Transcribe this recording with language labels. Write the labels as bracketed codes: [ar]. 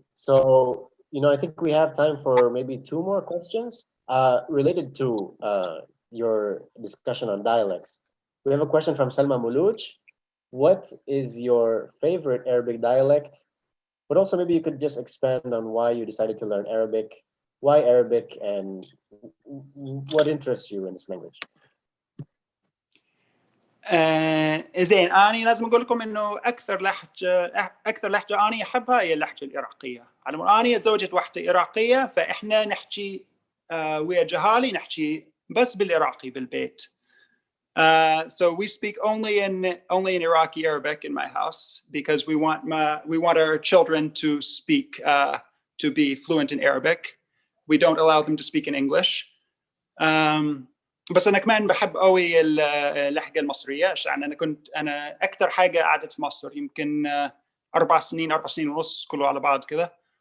[en] So, I think we have time for maybe 2 more questions related to your discussion on dialects. We have a question from Salma Moulouch. What is your favorite Arabic dialect? But also maybe you could just expand on why you decided to learn Arabic, why Arabic, and what interests you in this language. [ar] زين، أنا لازم أقول لكم إنه أكثر لهجة أنا أحبها هي اللهجة العراقية. على مود أنا تزوجت واحدة عراقية، فإحنا نحكي ويا جهالي نحكي بس بالعراقي بالبيت. [en] So we speak only in Iraqi Arabic in my house, because we want our children to speak to be fluent in Arabic. We don't allow them to speak in English. [ar] بس انا كمان بحب قوي اللهجه المصريه عشان انا اكثر حاجه قعدت في مصر يمكن 4 سنين ونص كله على بعض كده.